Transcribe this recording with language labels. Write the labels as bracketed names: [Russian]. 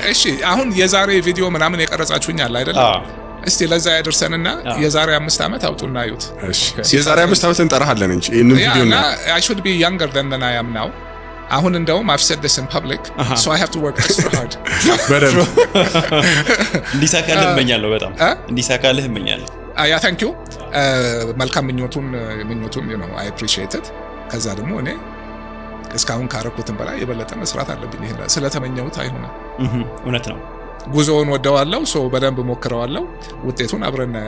[Amharic] እሺ፣ አሁን የዛሬ ቪዲዮ ምናምን የቀረጻችሁኛል አይደል? እስቲ ለዛ ያደርሰንና የዛሬ 5 ዓመት አውጡና አዩት። እሺ፣ የዛሬ 5 ዓመት እንጠራሃለን እንጂ ይሄንን ቪዲዮ እና [English] I should be younger than I am now። [Amharic] አሁን እንደውም [English] I've said this in public, so I have to work extra hard። [Amharic] በደንብ እንዲሳካልህ እመኛለሁ። በጣም እንዲሳካልህ እመኛለሁ። ያ [English] thank you። [Amharic] መልካም ምኞቱን [English] you know I appreciate it። [Amharic] ከዛ ደግሞ እኔ እስካሁን ካረኩትን በላይ የበለጠ መስራት አለብኝ። ይሄ ስለተመኘሁት አይሆንም። እውነት ነው። ጉዞውን ወደዋለሁ፣ ሶ በደንብ ሞክረዋለሁ። ውጤቱን አብረን እናያለን።